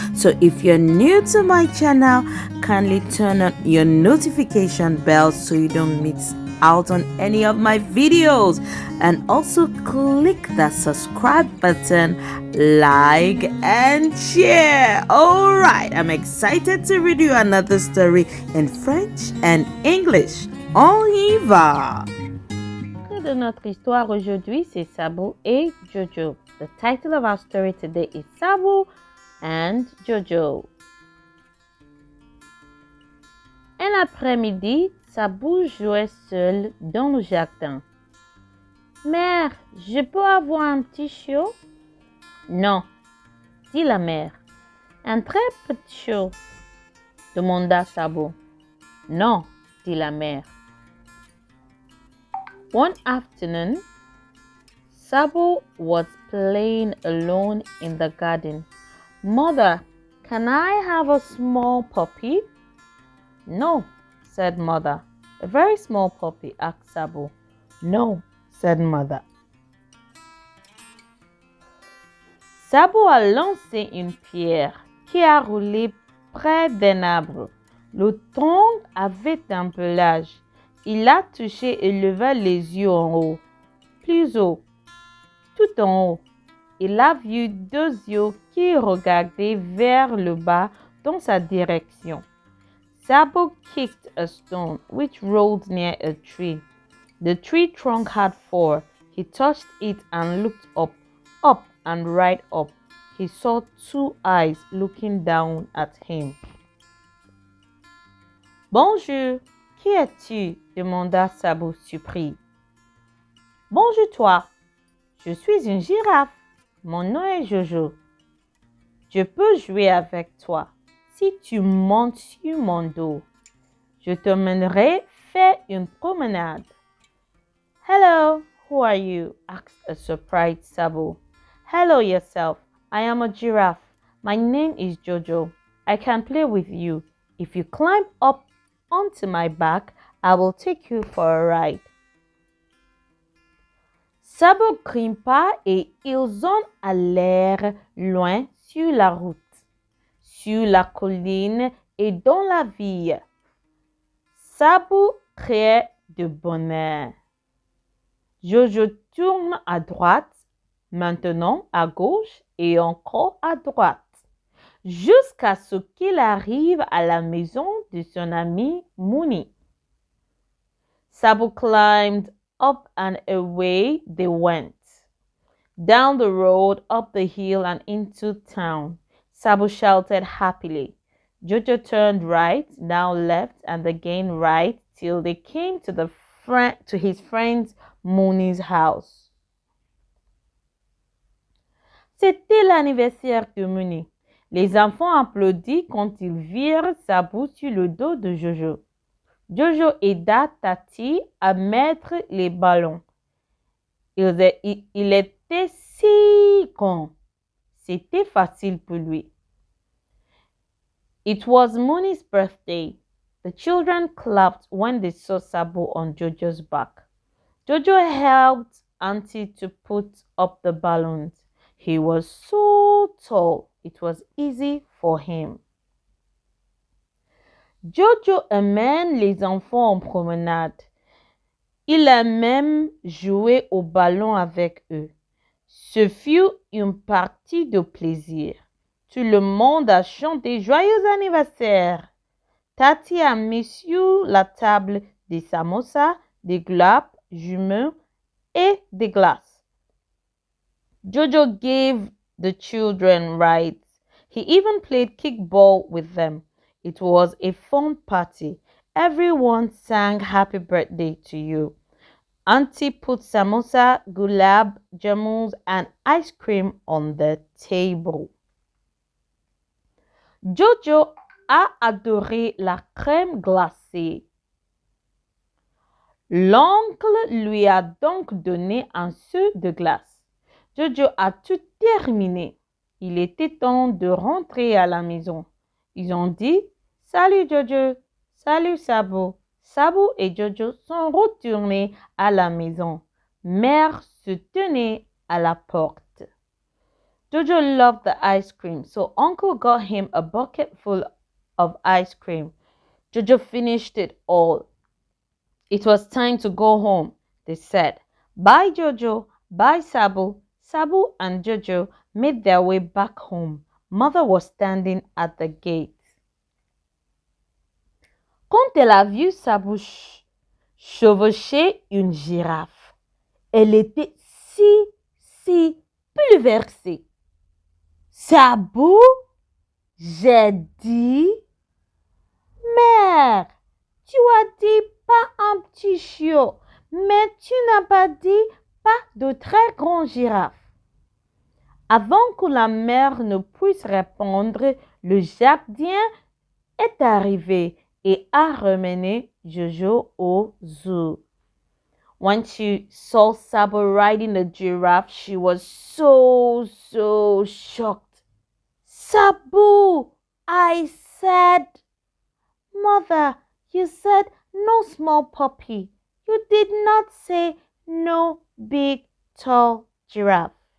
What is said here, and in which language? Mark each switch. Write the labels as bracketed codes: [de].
[en] So if you're new to my channel, kindly turn on your notification bell so you don't miss out on any of my videos, and also click that subscribe button, like and share. All right, I'm excited to read you another story in French and English. [fr] On y va. De notre histoire aujourd'hui, c'est Saboo et Jojo. [en] The title of our story today is Saboo and Jojo. [fr] Un après-midi, Saboo jouait seul dans le jardin. Mère, je peux avoir un petit chiot? Non, dit la mère. Un très petit chiot, demanda Saboo. Non, dit la mère. [en] One afternoon, Saboo was playing alone in the garden. Mother, can I have a small puppy? No, said mother. A very small puppy, asked Saboo. No, said mother. [fr] Saboo a lancé une pierre qui a roulé près d'un arbre. Le tronc avait un pelage. Il a touché et leva les yeux en haut, plus haut. Tout en haut, il a vu deux yeux qui regardaient vers le bas dans sa direction. [en] Saboo kicked a stone which rolled near a tree. The tree trunk had four. He touched it and looked up, up and right up. He saw two eyes looking down at him. [fr] Bonjour, qui es-tu? Demanda Saboo surpris. Bonjour toi. Je suis une girafe. Mon nom est Jojo. Je peux jouer avec toi si tu montes sur mon dos. Je te mènerai faire une promenade. [en] Hello, who are you? Asked a surprised Saboo. Hello yourself. I am a giraffe. My name is Jojo. I can play with you. If you climb up onto my back, I will take you for a ride. [fr] Saboo grimpa et ils en allèrent loin sur la route, sur la colline et dans la ville. Saboo criait de bonheur. Jojo tourne à droite, maintenant à gauche et encore à droite, jusqu'à ce qu'il arrive à la maison de son ami Mooney. [en] Saboo climbed up and away they went. Down the road, up the hill and into town. Saboo shouted happily. Jojo turned right, now left, and again right till they came to his friend Mooney's house. [fr] C'était l'anniversaire de Mooney. Les enfants applaudissent quand ils virent Saboo sur le dos de Jojo. Jojo aida Tati à mettre les ballons. Il était si con. C'était facile pour lui. [en] It was Mooney's birthday. The children clapped when they saw Saboo on Jojo's back. Jojo helped Auntie to put up the balloons. He was so tall, it was easy for him. [fr] Jojo amène les enfants en promenade. Il a même joué au ballon avec eux. Ce fut une partie de plaisir. Tout le monde a chanté joyeux anniversaire. Tati a mis sur la table des samosas, des globes, jumeaux et des glaces. [en] Jojo gave the children rides. He even played kickball with them. It was a fun party. Everyone sang happy birthday to you. Auntie put samosa, gulab, jamuns, and ice cream on the table. [fr] Jojo a adoré la crème glacée. L'oncle lui a donc donné un seau de glace. Jojo a tout terminé. Il était temps de rentrer à la maison. Ils ont dit « Salut Jojo, Salut Saboo. Saboo et Jojo sont retournés à la maison. Mère se tenait à la porte. [en] Jojo loved the ice cream, so Uncle got him a bucket full of ice cream. Jojo finished it all. It was time to go home, they said. Bye, Jojo. Bye, Saboo. Saboo and Jojo made their way back home. Mother was standing at the gate. [fr] Quand elle a vu Saboo chevaucher une girafe, elle était si bouleversée. Saboo, j'ai dit, mère, tu as dit pas un petit chiot, mais tu n'as pas dit pas de très grand girafe. Avant que la mère ne puisse répondre, le jardin est arrivé et a ramené Jojo au zoo. [en] When she saw Saboo riding the giraffe, she was so shocked. Saboo, I said. Mother, you said no small puppy. You did not say no big, tall giraffe.